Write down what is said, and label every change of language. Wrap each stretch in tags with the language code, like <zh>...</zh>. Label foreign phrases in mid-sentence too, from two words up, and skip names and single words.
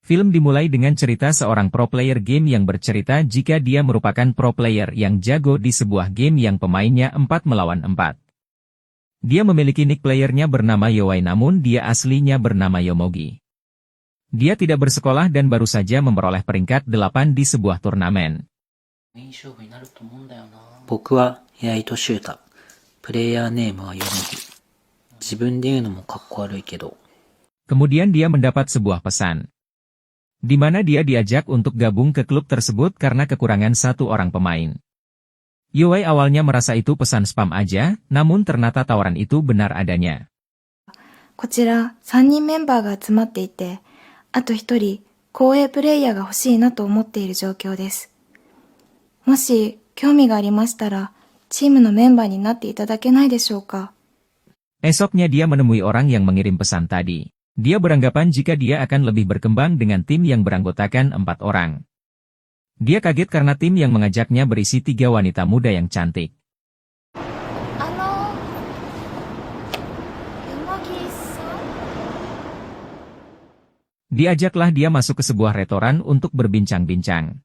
<id>Film dimulai dengan cerita seorang</id> <en>pro player</en> <id>game yang bercerita jika dia merupakan</id> <en>pro player</en> <id>yang jago di sebuah game yang pemainnya 4 melawan 4. Dia memiliki nick playernya bernama Yowai namun dia aslinya bernama Yomogi. Dia tidak bersekolah dan baru saja memperoleh peringkat 8 di sebuah turnamen.</id> <ja>僕は八重俊太。プレイヤーネームはヨモギ。自分で言うのもかっこ悪いけど。</ja> <id>Kemudian dia mendapat sebuah pesan, di mana dia diajak untuk gabung ke klub tersebut karena kekurangan satu orang pemain. Yowei awalnya merasa itu pesan spam aja, namun ternyata tawaran itu benar adanya.</id> <ja>こちら3人メンバーが集まっていて、あと1人、後衛プレイヤーが欲しいなと思っている状況です。もし興味がありましたら、チームのメンバーになっていただけないでしょうか。</ja> <id>Esoknya dia menemui orang yang mengirim pesan tadi. Dia beranggapan jika dia akan lebih berkembang dengan tim yang beranggotakan 4 orang. Dia kaget karena tim yang mengajaknya berisi 3 wanita muda yang cantik. Diajaklah dia masuk ke sebuah restoran untuk berbincang-bincang.</id>